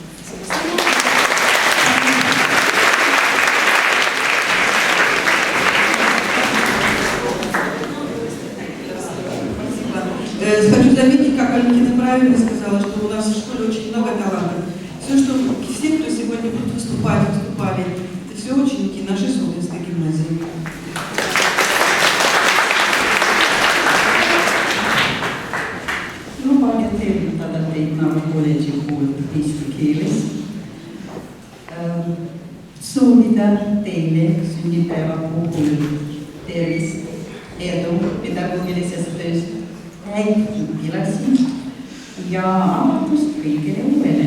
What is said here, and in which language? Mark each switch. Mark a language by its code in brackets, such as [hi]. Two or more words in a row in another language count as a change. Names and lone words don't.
[ru] Хочу заметить, как Валентина правильно сказала, что у нас в школе очень много талантов. Все, кто сегодня будут выступали, это все ученики нашей Саутинской гимназии. [et] Lubage tervitada teid Narva kolledži poolt eesti keeles. Soovida teile sünnipäeva puhul tervist, edu pedagoogilises töös, häid õpilasi ja avatust kõigele uuele.